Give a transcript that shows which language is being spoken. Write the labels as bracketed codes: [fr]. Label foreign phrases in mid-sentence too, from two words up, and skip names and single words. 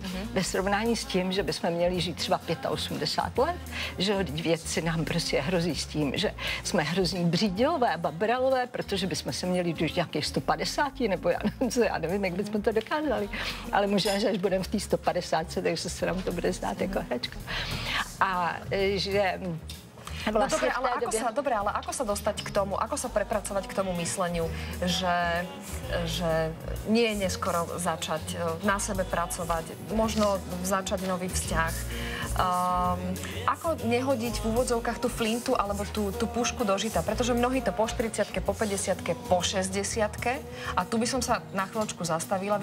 [cs] Ve srovnání s tím, že bychom měli žít třeba 85 let, že věci nám prostě hrozí s tím, že jsme hrozní břídilové, babralové, protože bychom se měli dožít nějakých 150, nebo já nevím, jak bychom to dokázali, ale možná, že až budeme v té 150, takže se nám to bude zdát jako hračka. A že [sk] Vlastne dobre, ale ako sa dostať k tomu, ako sa prepracovať k tomu mysleniu, že nie je neskoro začať na sebe pracovať, možno začať nový vzťah. Ako nehodiť v úvodzovkách tú flintu alebo tú pušku do žita, pretože mnohí to po 40-ke, po 50-ke, po 60-ke a tu by som sa na chvíľočku zastavila.